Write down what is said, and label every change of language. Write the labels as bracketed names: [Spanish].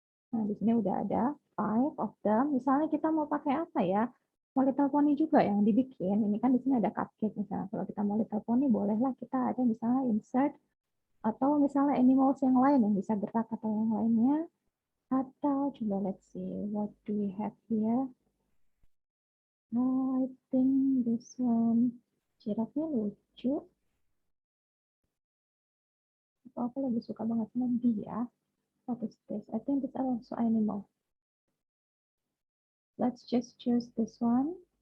[Indonesian] Nah, di sini udah ada [English] 5 of them. [Indonesian] Misalnya kita mau pakai apa ya? Mau Little Pony juga yang dibikin. Ini kan di sini ada cupcake misalnya. Kalau kita mau Little Pony, bolehlah kita ada misalnya insert, atau misalnya animals yang lain yang bisa gerak atau yang lainnya. Atau coba [English] let's see, what do we have here? Oh, I think this one. [Indonesian] Jirafnya lucu. Aku lebih suka banget sama dia. [English] What is this? I think it's also animal. Let's just choose this one.